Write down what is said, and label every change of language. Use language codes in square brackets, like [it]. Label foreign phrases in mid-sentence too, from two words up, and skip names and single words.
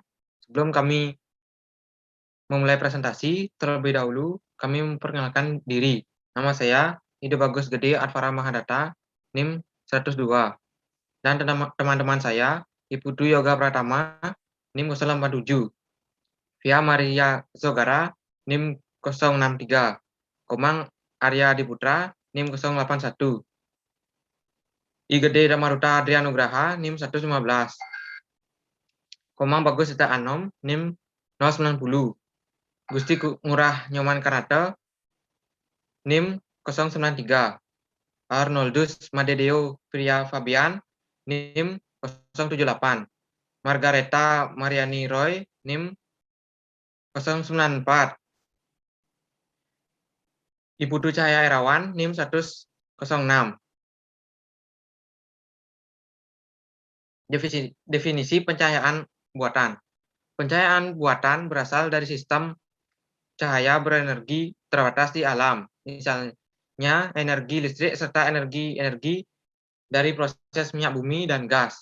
[id] Sebelum kami memulai presentasi, terlebih dahulu kami memperkenalkan diri. Nama saya Ide Bagus Gede Advara Mahadata, NIM 102. Dan teman-teman saya, Ibu Dwi Yoga Pratama, NIM 087. Via Maria Zogara, NIM 063. Komang Arya Diputra, NIM 081. I Gede Damaruta Adrianugraha, NIM 115. Komang Bagus Sita Anom, NIM 090. Gusti Ngurah Nyoman Karata, NIM 093. Arnoldus Madedeo Priya Fabian, NIM 078. Margareta Mariani Roy, NIM 094. Ibu Du Cahaya Irawan, NIM 106. Definisi pencahayaan buatan. Pencahayaan buatan berasal dari sistem cahaya berenergi terbatas di alam, misalnya energi listrik serta energi dari proses minyak bumi dan gas.